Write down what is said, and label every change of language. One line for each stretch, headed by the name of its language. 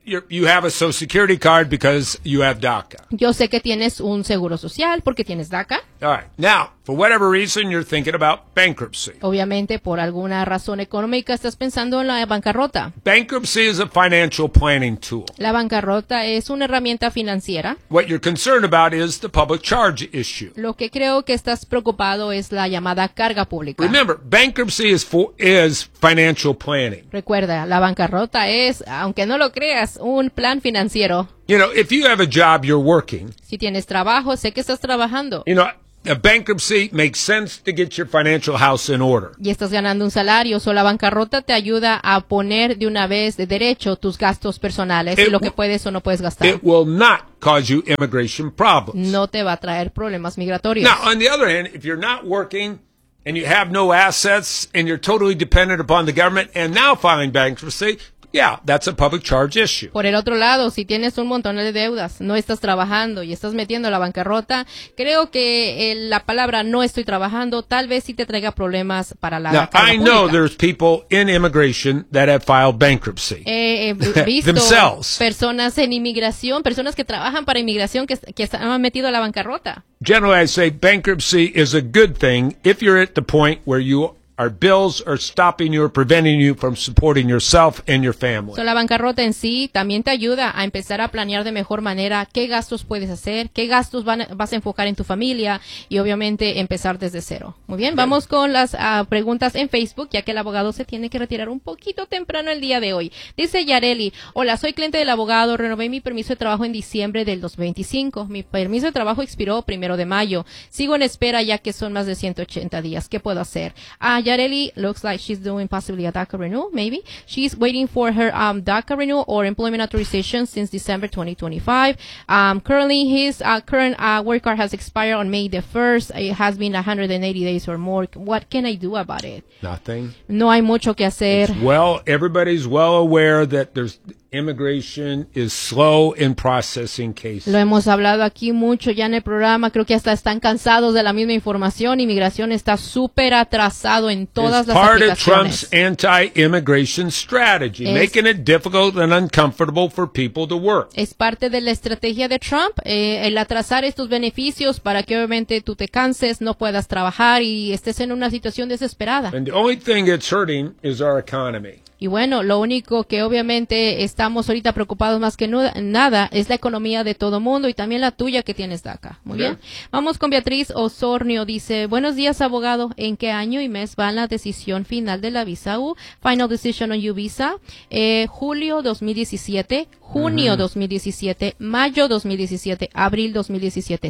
English: You have a Social Security card because you have DACA.
Spanish: Yo sé que tienes un seguro social porque tienes DACA.
English: All right. Now, for whatever reason, you're thinking about bankruptcy.
Spanish: Obviamente, por alguna razón económica, estás pensando en la bancarrota.
English: Bankruptcy is a financial planning tool.
Spanish: La bancarrota es una herramienta financiera.
English: What you're concerned about is the public charge issue.
Spanish: Lo que creo que estás preocupado es la llamada carga pública.
English: Remember, bankruptcy is financial planning.
Spanish: Recuerda, la bancarrota es, aunque no lo creas, un plan financiero.
English: You know, if you have a job, you're working.
Spanish: Si tienes trabajo, sé que estás trabajando.
English: You know, a bankruptcy makes sense to get your financial house in order.
Spanish: Y estás ganando un salario, o la bancarrota te ayuda a poner de una vez de derecho tus gastos personales y lo que puedes o no puedes gastar.
English: It will not cause you immigration problems.
Spanish: No te va a traer problemas migratorios.
English: Now, on the other hand, if you're not working and you have no assets and you're totally dependent upon the government and now filing bankruptcy, yeah, that's a public charge issue.
Spanish: Por el otro lado, si tienes un montón de deudas, no estás trabajando y estás metiendo la bancarrota, creo que la palabra no estoy trabajando tal vez sí te traiga problemas para la carga pública.
English: Now, I know there's people in immigration that have filed bankruptcy. Visto themselves.
Spanish: Personas en inmigración, personas que trabajan para inmigración que han metido la bancarrota.
English: Generally, I say bankruptcy is a good thing if you're at the point where you our bills are stopping you or preventing you from supporting yourself and your family.
Spanish: So la bancarrota en sí también te ayuda a empezar a planear de mejor manera qué gastos puedes hacer, qué gastos vas a enfocar en tu familia y obviamente empezar desde cero. Muy bien, vamos con las preguntas en Facebook, ya que el abogado se tiene que retirar un poquito temprano el día de hoy. Dice Yareli, hola, soy cliente del abogado, renové mi permiso de trabajo en diciembre del 2025. Mi permiso de trabajo expiró primero de mayo. Sigo en espera ya que son más de 180 días. ¿Qué puedo hacer?
English: Yareli looks like she's doing possibly a DACA renewal, maybe. She's waiting for her DACA renewal or employment authorization since December 2025. Currently, his current work card has expired on May the 1st. It has been 180 days or more. What can I do about it? Nothing.
Spanish: No hay mucho que hacer.
English: Everybody's well aware that there's immigration is slow in processing cases.
Spanish: Lo hemos hablado aquí mucho ya en el programa. Creo que hasta están cansados de la misma información. Inmigración está súper atrasado en todas las aplicaciones.
English: It's part of Trump's anti-immigration strategy, making it difficult and uncomfortable for people to work.
Spanish: Es parte de la estrategia de Trump, el atrasar estos beneficios para que obviamente tú te canses, no puedas trabajar y estés en una situación desesperada.
English: And the only thing it's hurting is our economy.
Spanish: Y bueno, lo único que obviamente estamos ahorita preocupados más que nada es la economía de todo mundo y también la tuya que tienes DACA. Muy bien. Vamos con Beatriz Osornio. Dice, buenos días, abogado. ¿En qué año y mes va la decisión final de la visa U?
English: Final decision on U visa.
Spanish: Julio 2017, junio 2017, mayo 2017, abril 2017.